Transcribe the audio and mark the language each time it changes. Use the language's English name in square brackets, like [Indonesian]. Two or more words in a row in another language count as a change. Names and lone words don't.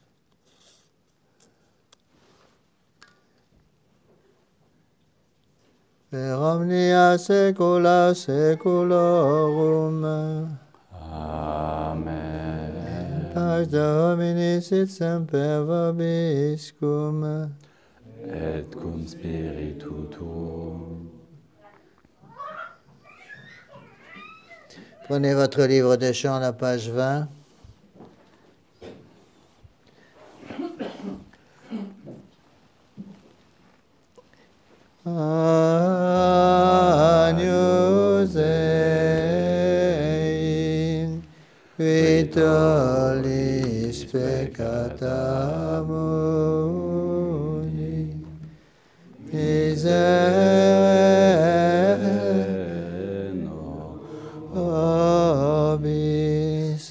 [Latin] Per omnia saecula saeculorum. Amen. Pax Domini sit semper vobiscum. et cum spiritu tuo. [French] Prenez votre livre de chants, la page 20. [Latin] Agnus Dei, vitolis peccata mundi, miserere nobis.